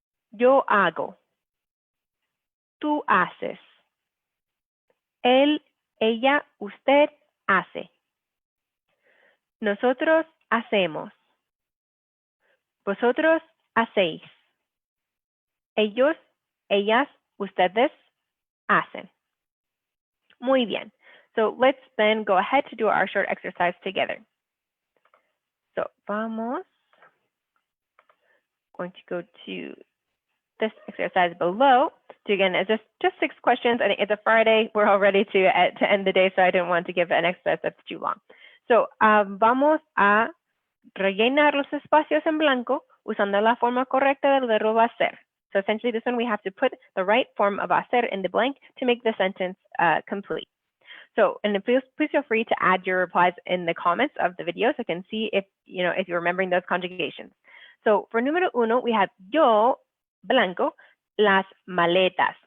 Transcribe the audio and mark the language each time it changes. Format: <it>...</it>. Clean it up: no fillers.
<es>yo hago, tú haces, él, ella, usted hace, nosotros hacemos, vosotros hacéis, ellos, ellas, ustedes hacen. Muy bien.</es> <en>So let's then go ahead to do our short exercise together. So vamos. Going to go to this exercise below. So again, it's just 6 questions. I think it's a Friday. We're all ready to end the day, so I didn't want to give an exercise that's too long.</en> <es>So vamos a rellenar los espacios en blanco usando la forma correcta del verbo hacer.</es> <en>So essentially this one, we have to put the right form of hacer in the blank to make the sentence complete. So, and please feel free to add your replies in the comments of the video so I can see if you're remembering those conjugations. So for número 1, we have yo, blanco, las maletas.</en>